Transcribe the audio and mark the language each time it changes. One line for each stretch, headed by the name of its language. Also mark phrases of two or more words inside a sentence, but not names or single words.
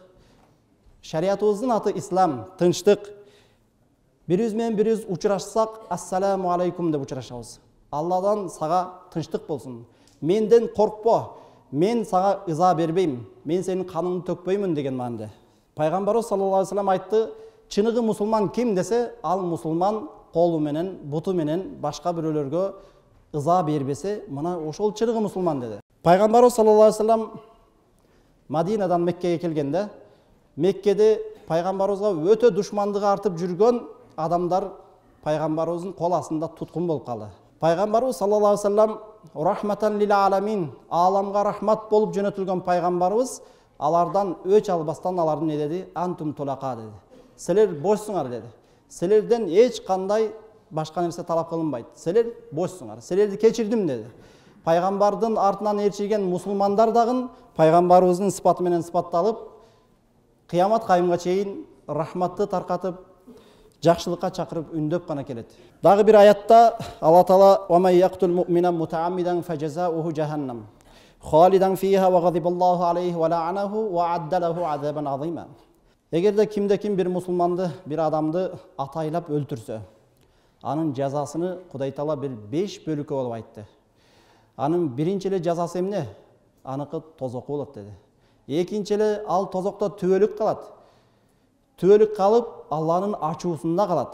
Kyrgyz: Шариятыбыздын аты ислам, тынчтык. Бирибиз менен бирибиз учурашсак,
Arabic: السلام عليكم
Kyrgyz: деп учурашабыз. Алладан сага тынчтык болсун. Менден коркпо. Мен сага ыза бербейм. Мен сенин каныңды төкпөймүн деген маанде. Пайгамбарыбыз
Arabic: صلى الله عليه وسلم
Kyrgyz: айтты, чыныгы мусулман ким десе, ал мусулман колу менен, буту менен башка бирөөлөргө ыза бербесе, мына ошол чыныгы мусулман деди. Пайгамбарыбыз
Arabic: صلى الله عليه وسلم
Kyrgyz: Мадинадан Меккеге келгенде, Меккеде пайгамбарыбызга өтө душмандыгы артып жүргөн адамдар пайгамбарыбыздын кол астында туткун болуп калды. Пайгамбарыбыз
Arabic: صلى الله عليه وسلم رحمة للعالمين,
Kyrgyz: аламга рахмат болуп жөнөтүлгөн пайгамбарыбыз алардан өч албастан аларды не деди?
Arabic: أنتم الطلقاء
Kyrgyz: деди. Силер бошсуңар деди. Силерден эч кандай башка нерсе талап кылынбайт. Силер бошсуңар. Силерди кечирдим деди. Пайгамбардын артынан ээрчиген мусулмандар дагы пайгамбарыбыздын сыпаты менен сыпатталып, кыямат кайымга чейин рахматты таркатып, жакшылыкка чакырып үндөп гана келет. Дагы бир аятта Алла Таала
Arabic: «ومن يقتل مؤمنا متعمدا فجزاؤه جهنم خالدا فيها وغضب الله عليه ولعنه وأعد له عذابا عظيما».
Kyrgyz: Эгерде кимде-ким бир мусулманды, бир адамды атайлап өлтүрсө, анын жазасыны Кудай Таала бир 5 бөлүккө болуп айтты. Анын биринчи эле жазасы эмне? Аныкы тозок болот деди. Экинчи эле ал тозокто түбөлүк калат. Түбөлүк калып, Алланын ачуусунда калат.